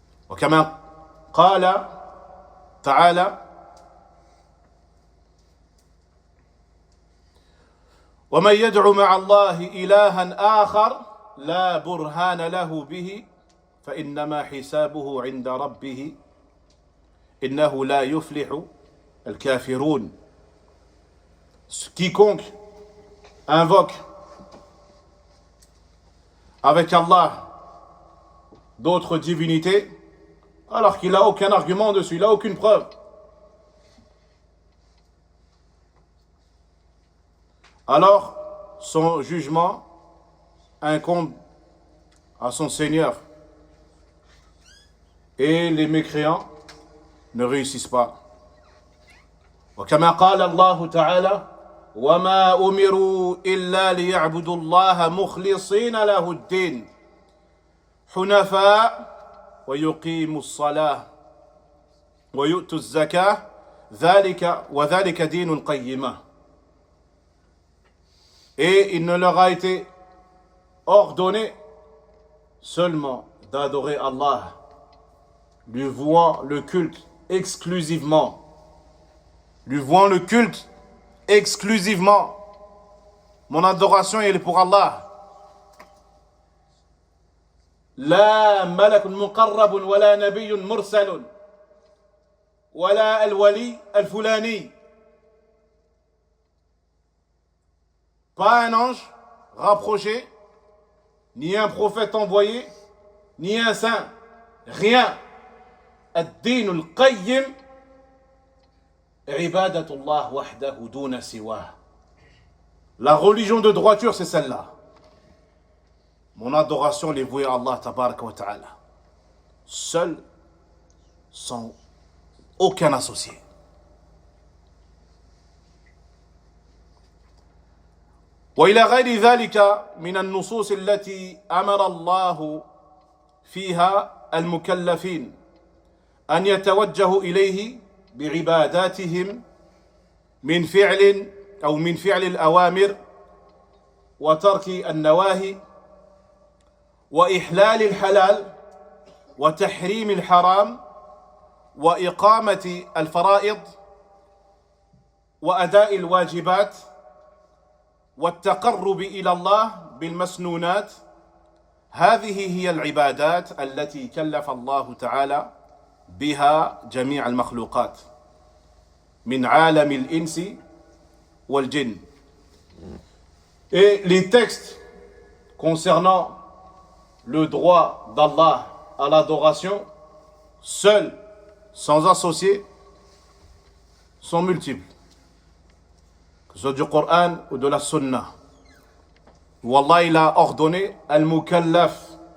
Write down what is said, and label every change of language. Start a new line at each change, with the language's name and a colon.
Arabic: وكما قال تعالى ومن يدعو مع الله إلها آخر لا برهان له به فإنما حسابه عند ربه إنه لا يفلح الكافرون.
French: Quiconque invoque avec Allah d'autres divinités alors qu'il n'a aucun argument dessus, il n'a aucune preuve. Alors, son jugement incombe à son Seigneur. Et les mécréants ne réussissent pas.
Arabic: وكما قال الله تعالى وما أمروا إلا ليعبدوا الله مخلصين له الدين حنفاء ويقيموا الصلاة ويؤتوا الزكاة وذلك دين القيمة.
French: Et il ne leur a été ordonné seulement d'adorer Allah, lui vouant le culte exclusivement. Lui vouant le culte exclusivement. Mon adoration, elle est pour Allah.
Arabic: لا ملك مقرب ولا نبي مرسل ولا الولي الفلاني.
French: Pas un ange rapproché, ni un prophète envoyé, ni un saint. Rien.
Arabic: الدين القيم عبادة الله وحده دون سواه.
French: La religion de droiture, c'est celle-là. Mon adoration est vouée à Allah
Arabic: tabaraka wa ta'ala.
French: Seul, sans aucun associé.
Arabic: وإلى غير ذلك من النصوص التي أمر الله فيها المكلفين أن يتوجهوا إليه بعباداتهم من فعل الأوامر وترك النواهي وإحلال الحلال وتحريم الحرام وإقامة الفرائض وأداء الواجبات والتقرب إلى الله بالمسنونات. هذه هي العبادات التي كلف الله تعالى بها جميع المخلوقات من عالم الإنس والجن.
French: Et les textes concernant le droit d'Allah à l'adoration, seul, sans associé, sont multiples. Que ce soit du Coran ou de la Sunna, où Allah il a ordonné al-mukallaf.